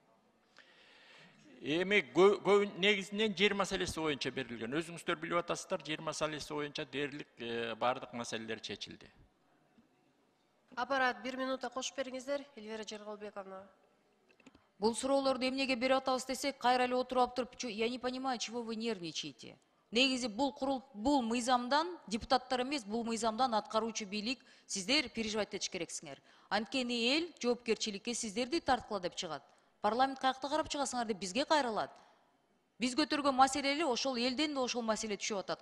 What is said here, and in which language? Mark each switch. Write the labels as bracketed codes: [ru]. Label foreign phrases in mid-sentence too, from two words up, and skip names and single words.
[ky] Эми негизинен жер маселеси боюнча берилген. Өзүңүздөр билип атасыздар, жер маселеси боюнча дээрлик бардык маселелер чечилди. Аппарат 1 минутта кошуп бериңиздер, Эльвира Жерголбековна. бул суроолорду эмнеге берип атабыз десек, кайра эле отуруп алып туруп, [ru] я не понимаю, чего вы нервничаете. [ky] Негизи бул мыйзамдан депутаттар эмес, бул мыйзамдан аткаруучу бийлик сиздер переживать этиш керексиңер. Анткени эл жоопкерчиликке сиздерди тарткыла деп чыгат. Парламент каякта карап чыгасыңар деп бизге кайрылат. Биз көтөргөн маселе эле ошол элден да ошол маселе түшүп атат.